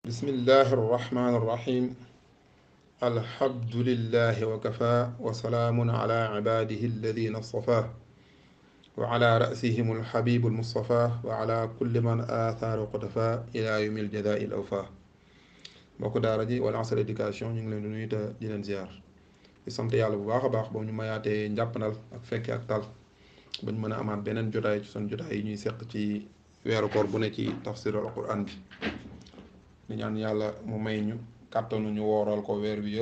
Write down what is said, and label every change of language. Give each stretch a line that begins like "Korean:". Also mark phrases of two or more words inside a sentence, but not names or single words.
Arabic: بسم الله الرحمن الرحيم الحمد لله وكفى وسلام على عباده الذين اصطفى وعلى رأسهم الحبيب المصطفى وعلى كل من آثار قطفى إلى يوم الجزاء الأوفى
Wolof: mbokk daara ji wala Asr éducation ñu ngi leen di nuyu te di leen ziar di sant yàlla bu baax a baax ba ñu mayaatee njàppandal ak fekke ak tal ba ñu mën a amaat beneen jotaay ci son jotaay yi ñuy seq ci weeru koor bu ne ci tafsirul Quran bi di ñaan yàlla mu may ñu kàttanu ñu wooral ko weer wi